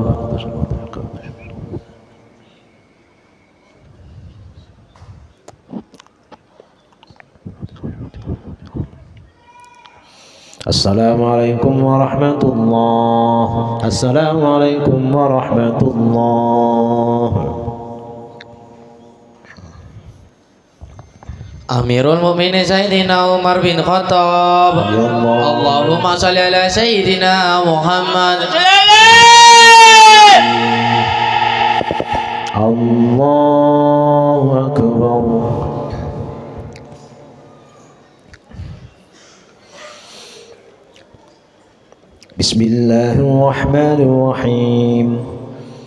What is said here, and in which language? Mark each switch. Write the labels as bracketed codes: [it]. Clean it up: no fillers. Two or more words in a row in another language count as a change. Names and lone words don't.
[ar] السلام عليكم ورحمة الله. السلام عليكم ورحمة الله. أمير المؤمنين سيدنا عمر بن الخطاب. اللهم صل على سيدنا محمد. الله أكبر. Bismillahirrahmanirrahim.